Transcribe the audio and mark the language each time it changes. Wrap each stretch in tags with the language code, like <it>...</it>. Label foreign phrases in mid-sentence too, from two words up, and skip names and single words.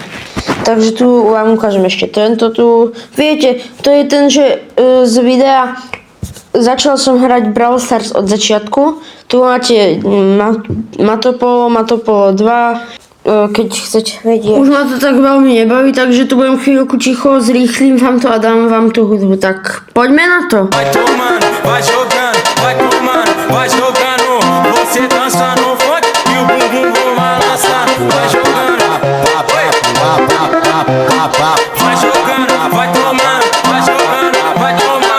<sk>Takže tu vám ukážem ešte tento tu. Viete, to je ten, že z videa začal som hrať Brawl Stars od začiatku. Tu máte Matopolo 2, keď chcete vedieť. Už ma to tak veľmi nebaví, takže tu budem chvíľku ticho, zrýchlim vám to a dám vám tú hudbu. Tak poďme na to.</sk> <pt>Vai tomando, vai jogando, vai tomando, vai jogando. Você dança no funk e o bumbum vou balançar. Vai jogando, vai jogando, vai tomando, vai jogando, vai tomando.</pt>